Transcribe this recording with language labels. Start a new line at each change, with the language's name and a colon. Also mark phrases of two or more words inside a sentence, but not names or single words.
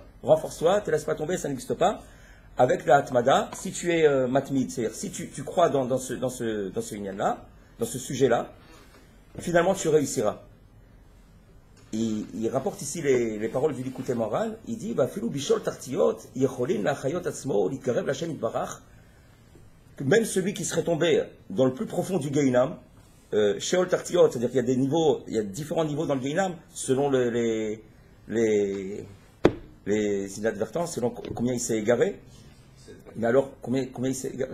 French: Renforce-toi, ne te laisse pas tomber, ça n'existe pas. Avec la Hatmada, si tu es matmid, c'est-à-dire si tu crois dans ce inyan-là, dans ce sujet-là, finalement tu réussiras. Il rapporte ici les paroles du Likutei Moharan. Il dit
Hebrew: אפילו בשאול תחתיות יכולין לחיות עצמו לקרב להשם יתברך.
French: Même celui qui serait tombé dans le plus profond du Gehinam,
Hebrew: שאול תחתיות,
French: c'est-à-dire qu'il y a des niveaux, il y a différents niveaux dans le Gehinam selon les inadvertances, selon combien il s'est égaré. Mais alors, combien il s'est égaré?